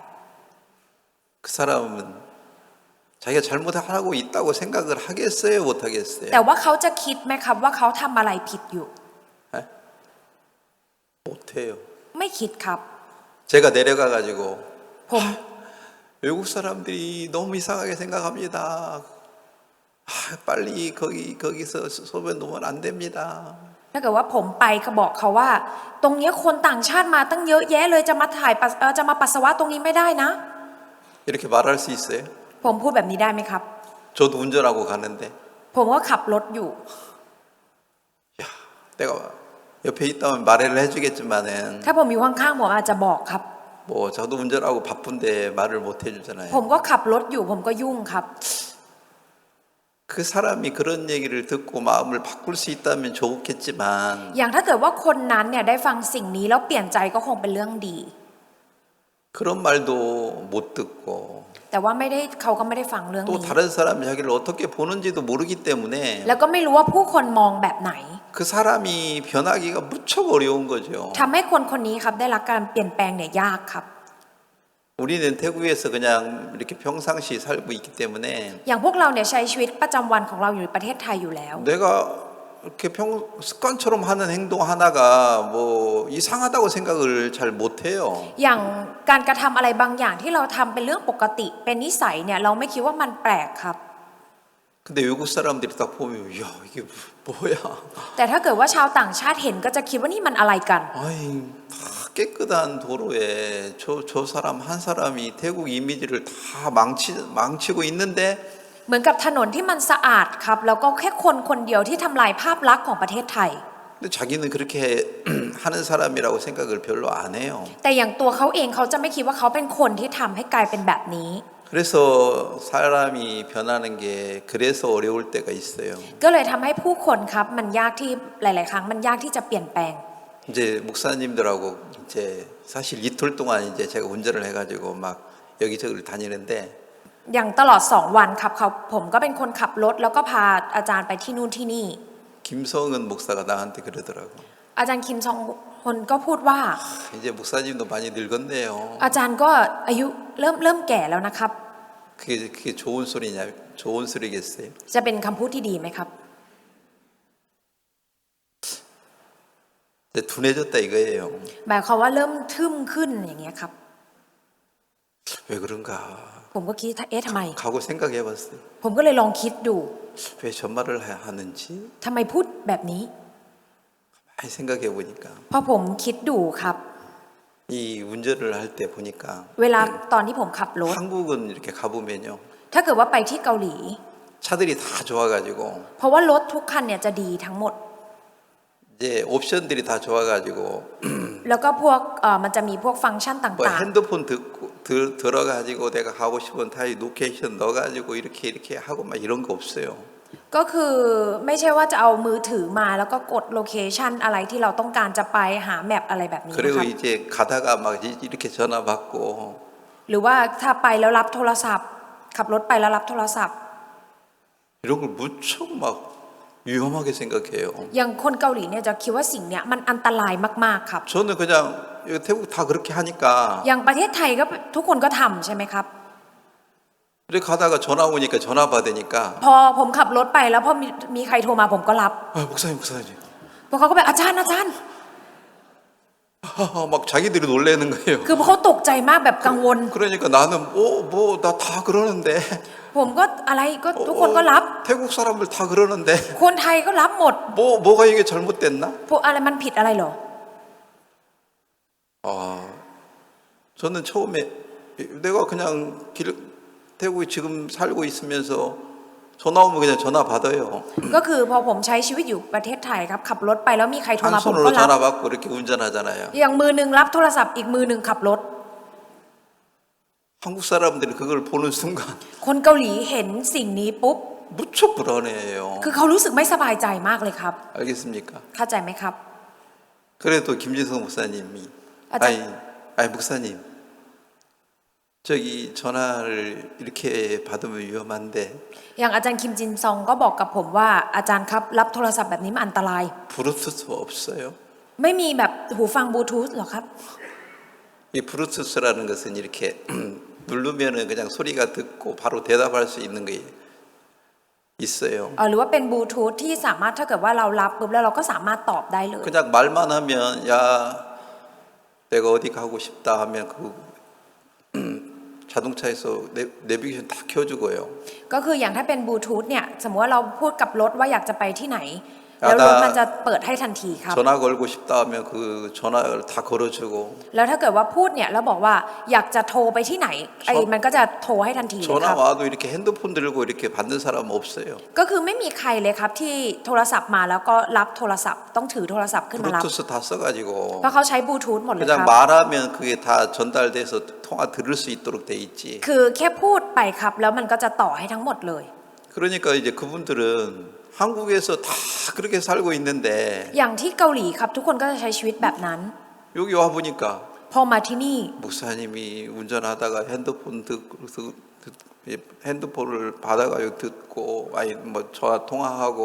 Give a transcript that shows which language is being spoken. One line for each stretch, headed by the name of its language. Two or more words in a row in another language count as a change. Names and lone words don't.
Korean: 그 사람은 자기가 잘못하고 있다고 생각을 하겠어요, 못
Thai: ๆ
Korean: 하겠어요?
Thai: แต่ว่าเขาจะคิดไหมครับว่าเขาทำอะไรผิดอยู่
Korean: 못 해요.
Thai: ไม่คิดครับ
Korean: 제가 내려가 가지고
Thai: ผม
Korean: 외국 사람들이 너무 이상하게 생각합니다. 빨리 거기서 소변 놓으면 안 됩니다.
Thai: ถ้าเกิดว่าผมไปก็บอกเขาว่า ตรงนี้คนต่างชาติมาตั้งเยอะแยะเลยจะมาจะมาปัสสาวะตรงนี้ไม่ได้นะ
Korean: 이렇게 말할 수 있어요?
Thai: ผมพูดแบบนี้ได้ไหมครับ
Korean: 저도 운전하고 가는데
Thai: ผมก็ขับรถอยู่
Korean: 야, 내가 옆에 있다면 말을 해주겠지만은
Thai: ถ้าผมอยู่ข้างๆผมอาจจะบอกครับ
Korean: 뭐 저도 운전하고 바쁜데 말을 못 해주잖아요.
Thai: ผมก็ขับรถอยู่ผมก็ยุ่งครับ
Korean: 그 사람이 그런 얘기를 듣고 마음을 바꿀 수 있다면 좋겠지만
Thai: อย่างถ้าเกิดว่าคนนั้นเนี่ยได้ฟังสิ่งนี้แล้วเปลี่ยนใจก็คงเป็นเรื่องดี
Korean: 그런 말도 못 듣고
Thai: แต่ว่าไม่ได้เขาก็ไม่ได้ฟังเรื่อง
Korean: 또
Thai: นี้
Korean: 다른 사람이 자기를 어떻게 보는지도 모르기 때문에
Thai: แล้วก็ไม่รู้ว่าผู้คนมองแบบไหน
Korean: 그 사람이 변하기가 무척 어려운 거죠.
Thai: ทำให้คนคนนี้ครับได้รับการเปลี่ยนแปลงเนี่ยยากครับ
Korean: 우리는 태국에서 그냥 이렇게 평상시 살고 있기 때문에
Thai: อย่างพวกเราเนี่ยใช้ชีวิตประจำวันของเราอยู่ในประเทศไทยอยู่แล้ว
Korean: 내가 이렇게 습관처럼 하는 행동 하나가 뭐 이상하다고 생각을 잘 못해요.
Thai: อย่างการกระทำอะไรบางอย่างที่เราทำเป็นเรื่องปกติเป็นนิสัยเนี่ยเราไม่คิดว่ามันแปลกครับ
Korean: 근데 외국 사람들이 딱 보면 야 이게 뭐야?
Thai: แต่ถ้าเกิดว่าชาวต่างชาติเห็นก็จะคิดว่านี่มันอะไรกัน
Korean: 아이 다 깨끗한 도로에 저 사람 한 사람이 태국 이미지를 다 망치고 있는데
Thai: เหมือนกับถนนที่มันสะอาดครับแล้วก็แค่คนคนเดียวที่ทำลายภาพลักษณ์ของประเทศไทย
Korean: 근데 자기는 그렇게 하는 사람이라고 생각을 별로 안 해요.
Thai: แต่อย่างตัวเขาเองเขาจะไม่คิดว่าเขาเป็นคนที่ทำให้กลายเป็นแบบนี้
Korean: 그래서 사람이 변하는 게 그래서 어려울 때가 있어요.
Thai: ก็เลยทำให้ผู้คนครับมันยากที่หลาย ๆ ครั้งมันยากที่จะเปลี่ยนแปลง
Korean: 이제 목사님들하고 이제 사실 이틀 동안 이제 제가 운전을 해가지고 막 여기저기를 다니는데
Thai: อย่างตลอด2 วันครับผมก็เป็นคนขับรถแล้วก็พาอาจารย์ไปที่นู่นที่นี่
Korean: 김성은 목사가 나한테 그러더라고.
Thai: อาจารย์คิมซองฮนก็พูดว่า
Korean: 이제 목사님도 많이 늙었네요.
Thai: อาจารย์ก็อายุเริ่มแก่แล้วนะครับ
Korean: 그게 좋은 소리냐? 좋은 소리겠어요?
Thai: จะเป็นคำพูดที่ดีไหมครับ
Korean: 이제 둔해졌다 이거예요.
Thai: หมายความว่าเริ่มทึ่มขึ้นอย่างเงี้ยครับ
Korean: 왜 그런가?
Thai: ผมก็คิดทำไม
Korean: 가고 생각해봤어요.
Thai: ผมก็เลยลองคิดดู
Korean: 왜 저 말을 하는지
Thai: ทำไมพูดแบบนี้
Korean: 많이 생각해보니까
Thai: พอผมคิดดูครับ
Korean: 이 운전을 할 때 보니까
Thai: เวลาตอนที่ผมขับรถ
Korean: 한국은 이렇게 가보면요
Thai: ถ้าเกิดว่าไปที่เกาหลี
Korean: 차들이 다 좋아가지고
Thai: เพราะว่ารถทุกคันเนี่ยจะดีทั้งหมด
Korean: 이제 옵션들이 다 좋아가지고
Thai: แล้วก็พวกมันจะมีพวกฟังก์ชันต่
Korean: 뭐
Thai: าง
Korean: 핸드폰 들어가지고 내가 가고 싶은 타이 로케이션 넣어가지고 이렇게 하고 막 이런 거 없어요.
Thai: ๆ ก็คือไม่ใช่ว่าจะเอามือถือมาแล้วก็กดโลเคชันอะไรที่เราต้องการจะไปหาแมปอะไรแบบนี้นะ
Korean: 그리고
Thai: ครับ
Korean: 이제 가다가 막 이렇게 전화 받고
Thai: หรือว่าถ้าไปแล้วรับโทรศัพท์ ขับรถไปแล้วรับโทรศัพท์
Korean: 이런 걸 무척 막 위험하게 생각해요.
Thai: อย่างคนเกาหลีเนี่ยจะคิดว่าสิ่งเนี้ยมันอันตรายมากๆครับ
Korean: 저는 그냥 태국 다 그렇게 하니까
Thai: อย่างประเทศไทยก็ทุกคนก็ทำใช่ไหมครับ
Korean: 이렇게 가다가 전화 오니까 전화 받으니까
Thai: พอผมขับรถไปแล้วพอมีใครโทรมาผมก็รับ
Korean: 목사님
Thai: พวกเขาก็แบบอาจารย์
Korean: 막 자기들이 놀래는 거예요.
Thai: คือพวกเขาตกใจมากแบบกังวล
Korean: 그러니까 나는 뭐 나 다 그러는데
Thai: ผมก็อะไรก็ทุกคนก็รับ
Korean: 태국 사람들 다 그러는데
Thai: คนไทยก็รับหมด
Korean: 뭐가 이게 잘못됐나?
Thai: พวกอะไรมันผิดอะไรเหรอ
Korean: 저는 처음에 내가 그냥 태국에 지금 살고 있으면서 전화 오면 그냥 전화 받아요.
Thai: ก็คือพอผมใช้ชีวิตอยู่ประเทศไทยครับขับรถไปแล้วมีใครโทรมา
Korean: 한
Thai: ผม
Korean: 손으로
Thai: ก็รับ
Korean: 전화 받고 이렇게 운전하잖아요.
Thai: อย่างมือหนึ่งรับโทรศัพท์อีกมือหนึ่งขับรถ
Korean: 한국 사람들이 그걸 보는 순간
Thai: คนเกาหลีเห็นสิ่งนี้ปุ๊บ
Korean: 무척 불안해해요.
Thai: คือเขารู้สึกไม่สบายใจมากเลยครับ
Korean: 알겠습니까?
Thai: เข้าใจไหมครับ
Korean: 그래도 김진성 목사님이 아자. 아니 목사님 저기 전화를 이렇게 받으면 위험한데
Thai: อย่างอาจารย์คิมจินซองก็บอกกับผมว่าอาจารย์ครับรับโทรศัพท์แบบนี้มันอันตราย
Korean: 브루투스 없어요?
Thai: ไม่มีแบบหูฟังบลูทูธหรอครับ
Korean: 이 브루투스라는 것은 이렇게 누르면은 그냥 소리가 듣고 바로 대답할 수 있는 게 있어요.
Thai: หรือว่าเป็นบลูทูธที่สามารถถ้าเกิดว่าเรารับปุ๊บแล้วเราก็สามารถตอบได้เลย
Korean: 그냥 말만 하면 야 내가 어디 가고 싶다 하면 그 자동차에서 내비게이션 다 켜주고요.
Thai: ก็คืออย่างถ้าเป็นบลูทูธเนี่ยสมมติว่าเราพูดกับรถว่าอยากจะไปที่ไหนแล้วรถมันจะเปิดให้ทันทีครับ
Korean: 전화 걸고 싶다 하면 그 전화를 다 걸어주고
Thai: แล้วถ้าเกิดว่าพูดเนี่ยแล้วบอกว่าอยากจะโทรไปที่ไหนไอ้มันก็จะโทรให้ทันทีเลยค
Korean: 전화
Thai: รับ
Korean: 와도 이렇게 핸드폰 들고 이렇게 받는 사람 없어요.
Thai: ก็คือไม่มีใครเลยครับที่โทรศัพท์มาแล้วก็รับโทรศัพท์ต้องถือโทรศัพท์ขึ้นมารับ
Korean: 브루투스 다 써가지고
Thai: เพราะเขาใช้บลูทูธหมดเลยค
Korean: 그냥
Thai: รับ
Korean: 말하면 그게 다 전달돼서 통화 들을 수 있도록 돼 있지.
Thai: คือแค่พูดไปครับแล้วมันก็จะต่อให้ทั้งหมดเลย
Korean: 그러니까 이제 그분들은 한국에서 다 그렇게 살고 있는데
Thai: อย่างที่เกาหลีครับทุกคนก็จะใช้ชีวิตแบบนั้น
Korean: 여기 와 보니까
Thai: พอมาที่นี่
Korean: 목사님이 운전하다가 핸드폰을 받아가지고 듣고 아니 뭐 전화 통화하고